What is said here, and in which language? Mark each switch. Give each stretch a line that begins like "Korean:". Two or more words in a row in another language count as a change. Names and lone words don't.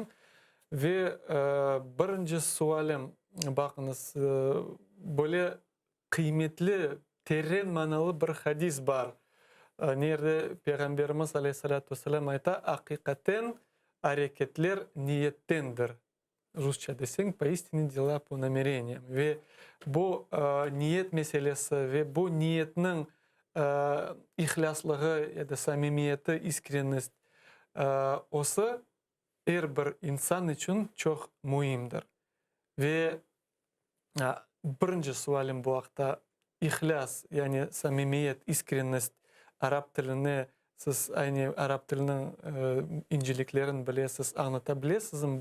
Gagauz: Ve birinci sualım, bakınız, böyle kıymetli, terin manalı bir hadis var. Nerede Peygamberimiz
Arabic: عليه الصلاة والسلام
Gagauz: ayta, hakikaten hareketler niyettendir. Rusça deseng,
Russian: поистине дела по намерениям.
Gagauz: Ve bu niyet meselesi ve bu niyetinin ihlaslığı ya da samimiyeti, iskrenist olsa her bir insan için çok mühimdir. Ve birinci sualim bu haqda ihlas, yani samimiyet, iskrenist, Arap dilini siz aynı Arap dilinin inceliklerini bilesiz, anlatabilirsiniz mi?